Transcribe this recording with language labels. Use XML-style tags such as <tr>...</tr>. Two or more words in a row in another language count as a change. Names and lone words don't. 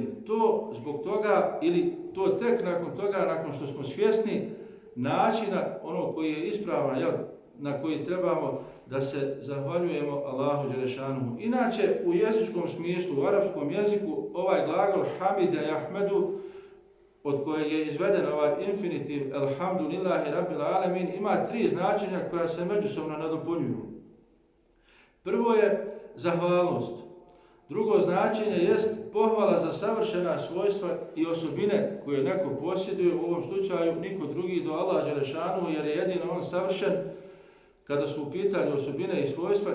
<bs>To zbog toga ili to tek nakon toga, nakon što smo svjesni načina ono koji je ispravan, na koji trebamo da se zahvaljujemo Allahu dželešanuhu. Inače, u jezičkom smislu, u arapskom jeziku, ovaj glagol</bs> <ar>حمد يحمد,</ar> <bs>od koje je izveden ovaj infinitiv</bs> <ar>الحمد لله رب العالمين,</ar> <bs>ima 3 značenja koja se međusobno nadopunjuju. Prvo je zahvalnost. Drugo značenje jest pohvala za savršena svojstva i osobine koje neko posjeduje, u ovom slučaju niko drugi do Allah dželešanuhu, jer je jedino on savršen kada su u pitanju osobine i svojstva.</bs>